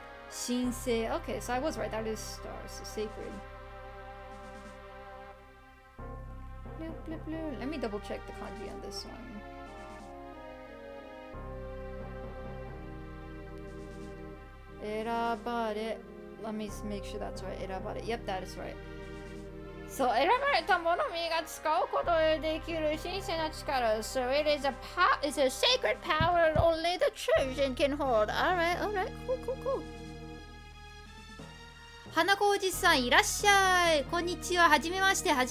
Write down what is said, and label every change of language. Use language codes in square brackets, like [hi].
[en] Shinsei. Okay, so I was right. That is stars, so sacred. Let me double check the kanji on this one. Erabare. Let me make sure that's right. Erabare. Yep, that is right. [ja] So, 選ばれた者みが使うことでできる神聖な力. [en] So it is it's a sacred power only the chosen can hold. Alright, cool. [ja] 花子おじさんいらっしゃい。こんにちは。はじめまして。